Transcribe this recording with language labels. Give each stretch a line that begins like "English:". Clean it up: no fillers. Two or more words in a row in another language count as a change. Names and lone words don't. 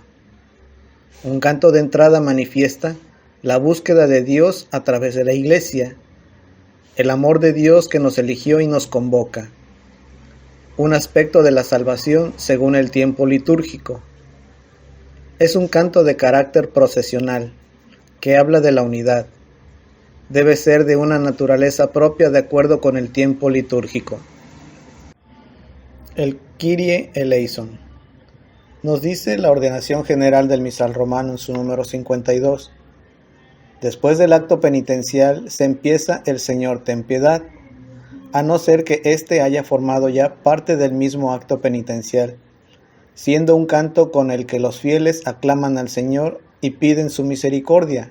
Spanish: Un canto de entrada manifiesta la búsqueda de Dios a través de la Iglesia, el amor de Dios que nos eligió y nos convoca, un aspecto de la salvación según el tiempo litúrgico. Es un canto de carácter procesional, que habla de la unidad. Debe ser de una naturaleza propia de acuerdo con el tiempo litúrgico. El Kyrie eleison. Nos dice la ordenación general del misal romano en su número 52. Después del acto penitencial se empieza el Señor ten piedad, a no ser que éste haya formado ya parte del mismo acto penitencial, siendo un canto con el que los fieles aclaman al Señor y piden su misericordia.